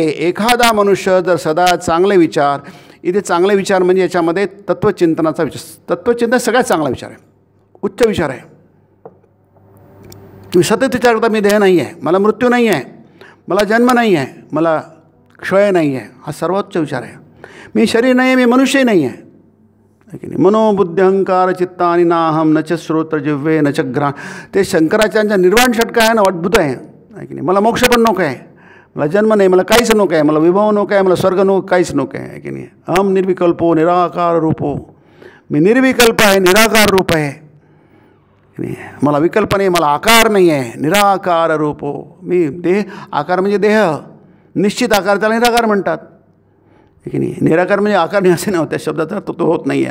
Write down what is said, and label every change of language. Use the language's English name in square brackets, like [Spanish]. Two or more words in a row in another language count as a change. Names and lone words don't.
[Marathi] एखादा मनुष्य जर सदा चांगले विचार, इथे चांगले विचार म्हणजे याच्यामध्ये तत्त्वचिंतनाचा विचार, तत्त्वचिंतन सगळ्यात चांगला विचार आहे, उच्च विचार आहे. तुम्ही सतत विचार करता मी देह नाही आहे, मला मृत्यू नाही आहे, मला जन्म नाही आहे, मला क्षय नाही आहे, हा सर्वोच्च विचार आहे. मी शरीर नाही आहे, मी मनुष्यही नाही आहे, की नाही. [Sanskrit] मनोबुद्धी अहंकार चित्तानी नाहम न च श्रोत्र जिव्हे न च घ्राण. [Marathi] ते शंकराचार्यांचा निर्वाण षटक आहे ना, अद्भुत आहे की नाही. मला मोक्ष पण नको आहे, मला जन्म नाही, मला काहीच नको आहे, मला विभव नको आहे, मला स्वर्ग नको, काहीच नको आहे की नाही. [Sanskrit] अहम निर्विकल्पो निराकार रूपो. [Marathi] मी निर्विकल्प आहे, निराकार रूप आहे की नाही. मला विकल्प नाही, मला आकार नाही आहे, [Sanskrit] निराकार रूपो. [Marathi] मी देह, आकार म्हणजे देह, निश्चित आकार त्याला निराकार म्हणतात, की नाही. निराकार म्हणजे आकार नाही असे नव्हते, शब्दाचा अर्थ तो होत नाही आहे.